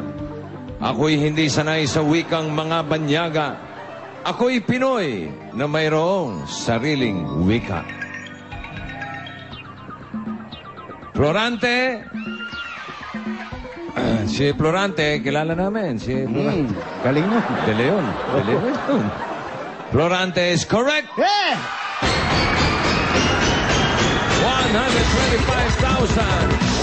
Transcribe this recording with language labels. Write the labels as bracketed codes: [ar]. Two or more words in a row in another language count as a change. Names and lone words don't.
[tl] Ako'y hindi sanay sa wikang mga banyaga. Ako'y Pinoy na mayroong sariling wika. Florante. Si Florante, kilala namin. Si Florante. Galing mo. [en] De Leon. De Leon. Florante is correct. Yeah! 100 25,000.